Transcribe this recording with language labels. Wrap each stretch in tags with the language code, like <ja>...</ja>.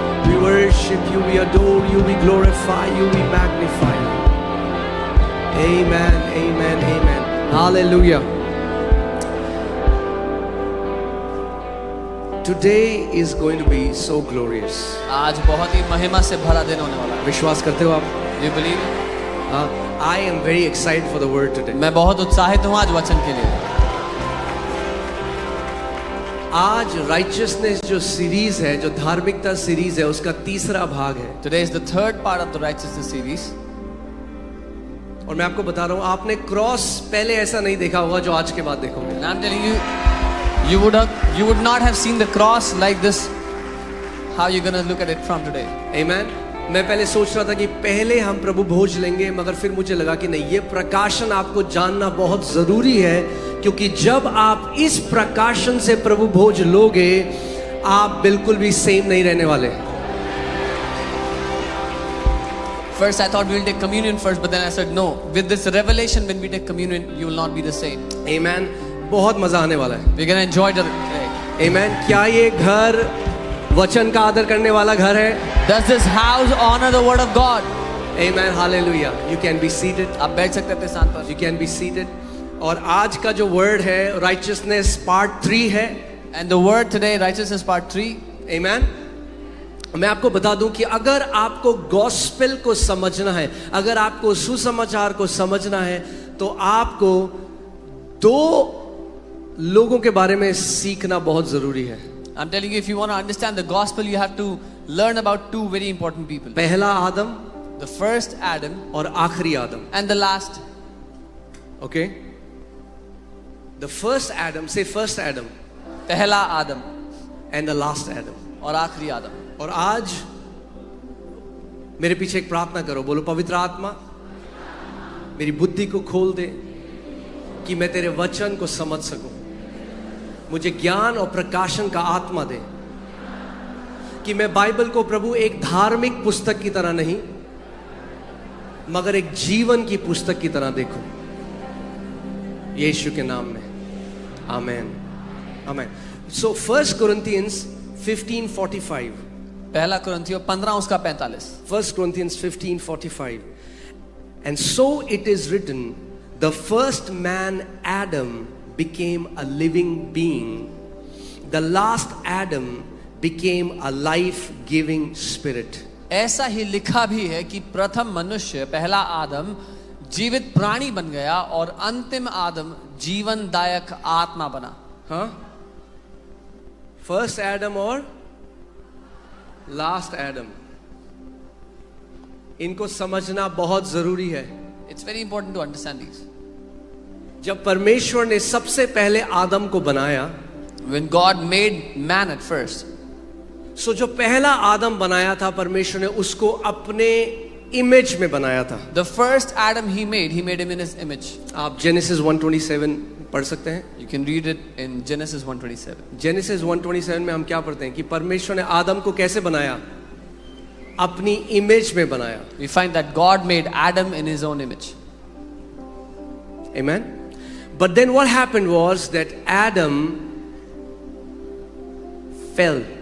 <en>We worship you, we adore you, we glorify you, we magnify you. Amen, amen, amen. Hallelujah. Today is going to be so glorious.</en> <hi>आज बहुत ही महिमा से भरा दिन होने वाला है। विश्वास करते हो आप?</hi> <en>Do you believe? I am very excited for the word today.</en> <hi>मैं बहुत उत्साहित हूँ आज वचन के लिए। आज righteousness जो सीरीज है, जो धार्मिकता सीरीज है, उसका तीसरा भाग है।</hi> <en>Today is the third part of the righteousness series.</en> <hi>और मैं आपको बता रहा हूँ, आपने क्रॉस पहले ऐसा नहीं देखा होगा जो आज के बाद देखोगे।</hi> <en>And I'm telling you, you would not have seen the cross like this. How you gonna look at it from today? Amen.</en> <hi>मैं पहले सोच रहा था कि पहले हम प्रभु भोज लेंगे, मगर फिर मुझे लगा कि नहीं, ये प्रकाशन आपको जानना बहुत जरूरी है, क्योंकि जब आप इस प्रकाशन से प्रभु भोज लोगे, आप बिल्कुल भी सेम नहीं रहने वाले।</hi> <en>First I thought we'll take communion first, but then I said no. With this revelation, when we take communion, you will not be the same.</en> <hi>Amen. बहुत मजा आने वाला है।</hi> <en>We're gonna enjoy the day. Amen.</en> <hi>क्या ये घर वचन का आदर करने वाला घर है?</hi> <en>Does this house honor the word of God? Amen. Hallelujah. You can be seated.</en> <hi>आप बैठ सकते हैं अपने स्थान पर.</hi> <en>You can be seated.</en> <hi>और आज का जो word है righteousness part 3 है.</hi> <en>And the word today, righteousness part 3. Amen.</en> <hi>मैं आपको बता दूं कि अगर आपको गॉस्पेल को समझना है, अगर आपको सुसमाचार को समझना है, तो आपको दो लोगों के बारे में सीखना बहुत जरूरी है.</hi> <en>I'm telling you, if you want to understand the gospel, you have to learn about two very important people.</en> <hi>पहला आदम,</hi> <en>The first Adam,</en> <hi>और आखिरी आदम.</hi> <en>and the last. Okay? The first Adam, say first Adam,</en> <hi>पहला आदम</hi> <en>and the last Adam.</en> <hi>और आखिरी आदम. और आज मेरे पीछे एक प्रार्थना करो, बोलो पवित्र आत्मा मेरी बुद्धि को खोल दे कि मैं तेरे वचन को समझ सकूं. मुझे ज्ञान और प्रकाशन का आत्मा दे कि मैं बाइबल को प्रभु एक धार्मिक पुस्तक की तरह नहीं मगर एक जीवन की पुस्तक की तरह देखूं. यीशु के नाम में. आमेन. आमेन.</hi> <en>So 1 Corinthians 15:45.</en> <hi>पहला कुरिन्थियों 15 उसका 45.</hi> <en>1 Corinthians 15:45. And so it is written, the first man Adam became a living being. The last Adam became a life-giving spirit.</en> <hi>ऐसा ही लिखा भी है कि प्रथम मनुष्य पहला आदम जीवित प्राणी बन गया और अंतिम आदम जीवनदायक आत्मा बना. हाँ?</hi> <en>First Adam और last Adam.</en> <hi>इनको समझना बहुत जरूरी है.</hi> <en>It's very important to understand these.</en> <hi>जब परमेश्वर ने सबसे पहले आदम को बनाया,</hi> <en>When God made man at first,</en> <hi>सो जो पहला आदम बनाया था परमेश्वर ने उसको अपने इमेज में बनाया था.</hi> <en>the first Adam he made him in his image.</en> <hi>आप जेनेसिस 1:27 पढ़ सकते हैं.</hi> <en>You can read it in Genesis 1:27.</en> <hi>Genesis 1:27 में हम क्या पढ़ते हैं कि परमेश्वर ने आदम को कैसे बनाया? अपनी इमेज में बनाया.</hi> <en>We find that God made Adam in his own image. Amen. But then what happened was that Adam fell.</en>